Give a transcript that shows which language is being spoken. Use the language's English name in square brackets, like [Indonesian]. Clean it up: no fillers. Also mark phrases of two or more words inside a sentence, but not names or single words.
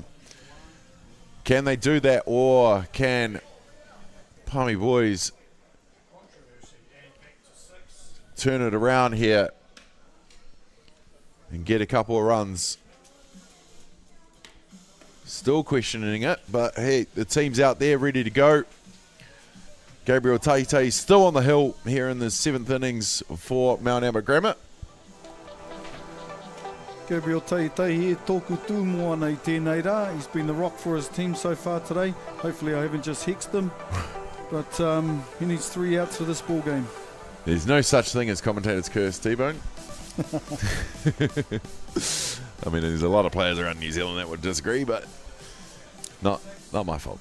[English] Can they do that, or can Palmy Boys turn it around here and get a couple of runs? Still questioning it, but hey, the team's out there ready to go. Gabriel Taitei still on the hill here in the 7th innings for Mount Albert Grammar. [Māori] Gabriel Taitei here, tōku tū mua nei tēnei rā. [English] He's been the rock for his team so far today. Hopefully I haven't just hexed him, but he needs 3 outs for this ball game. There's no such thing as commentator's curse, T-Bone. I mean, there's a lot of players around New Zealand that would disagree, but not my fault.